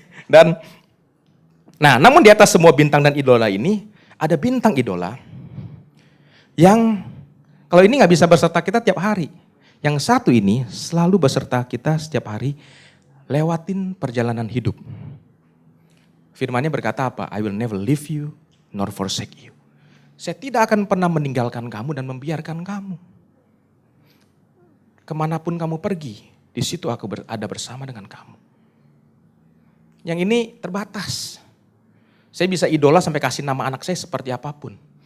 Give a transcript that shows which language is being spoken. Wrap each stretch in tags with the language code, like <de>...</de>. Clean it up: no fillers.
<id>Dan namun di atas semua bintang dan idola ini, ada bintang idola yang kalau ini nggak bisa beserta kita tiap hari. Yang satu ini selalu beserta kita setiap hari lewatin perjalanan hidup. Firman-Nya berkata apa?</id> <en>I will never leave you nor forsake you.</en> <id>Saya tidak akan pernah meninggalkan kamu dan membiarkan kamu. Kemanapun kamu pergi, di situ aku ada bersama dengan kamu. Yang ini terbatas. Saya bisa idola sampai kasih nama anak saya seperti apapun.</id>